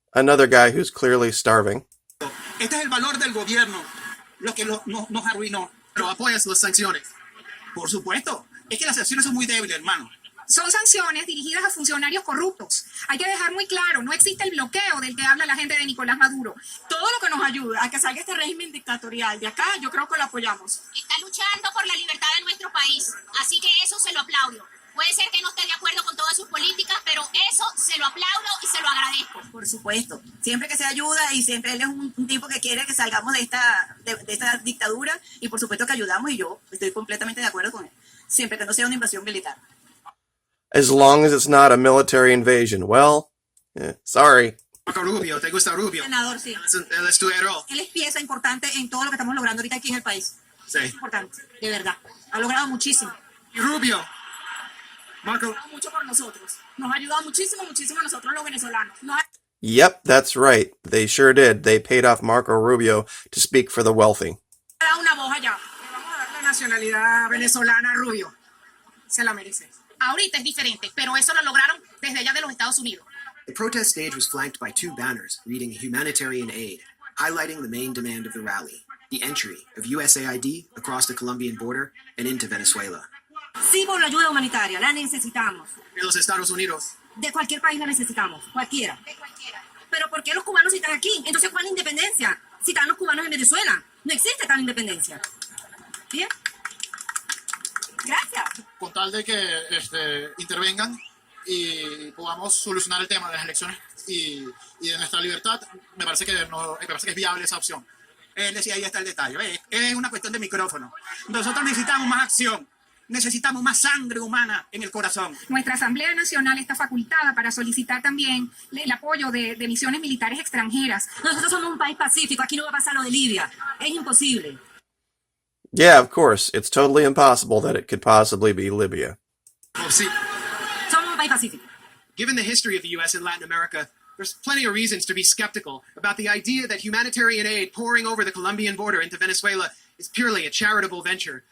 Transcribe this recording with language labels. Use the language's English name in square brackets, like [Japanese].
[English] Another guy who's clearly starving. [Spanish] Este es el valor del gobierno, lo que nos arruinó. Pero apoyas las sanciones. Por supuesto. Es que las sanciones son muy débiles, hermano. Son sanciones dirigidas a funcionarios corruptos. Hay que dejar muy claro, no existe el bloqueo del que habla la gente de Nicolás Maduro. Todo lo que nos ayuda a que salga este régimen dictatorial de acá, yo creo que lo apoyamos. Está luchando por la libertad de nuestro país, así que eso se lo aplaudo. Puede ser que no esté de acuerdo con todas sus políticas, pero eso se lo aplaudo y se lo agradezco. Por supuesto, siempre que se ayuda y siempre él es un tipo que quiere que salgamos de esta dictadura y por supuesto que ayudamos y yo estoy completamente de acuerdo con él, siempre que no sea una invasión militar. [English] As long as it's not a military invasion. Well, sorry. [Spanish] Marco Rubio, ¿te gusta Rubio? Senador, sí. Él es tu héroe. Él es pieza importante en todo lo que estamos logrando ahorita aquí en el país. Sí. Es importante, de verdad. Ha logrado muchísimo. Y Rubio. Marco. Ha ayudado mucho por nosotros. Nos ha ayudado muchísimo, muchísimo a nosotros los venezolanos. [English] Yep, that's right. They sure did. They paid off Marco Rubio to speak for the wealthy. [Spanish] Ha dado una voz allá. Le vamos a dar la nacionalidad venezolana a Rubio. Se la merece. Ahorita es diferente, pero eso lo lograron desde allá de los Estados Unidos. [English] The protest stage was flanked by 2 banners reading humanitarian aid. highlighting the main demand of the rally, the entry of USAID across the Colombian border and into Venezuela. [Spanish] Sí, por la ayuda humanitaria, la necesitamos. En los Estados Unidos, De cualquier país la necesitamos, cualquiera. Pero ¿por qué los cubanos sí están aquí? Entonces, ¿cuál independencia? Si están los cubanos en Venezuela. No existe tal independencia. ¿Bien? Gracias. Con tal de que intervengan y podamos solucionar el tema de las elecciones y de nuestra libertad, me parece que es viable esa opción. Él decía, ahí está el detalle, es una cuestión de micrófono. Nosotros necesitamos más acción, necesitamos más sangre humana en el corazón. Nuestra Asamblea Nacional está facultada para solicitar también el apoyo de misiones militares extranjeras. Nosotros somos un país pacífico. Aquí no va a pasar lo de Libia. Es imposible. [English] Yeah, of course, it's totally impossible that it could possibly be Libya. well, see, [Spanish] Somos un país pacífico. [English] given the history of the U.S. in Latin America, there's plenty of reasons to be skeptical about the idea that humanitarian aid pouring over the Colombian border into Venezuela is purely a charitable venture.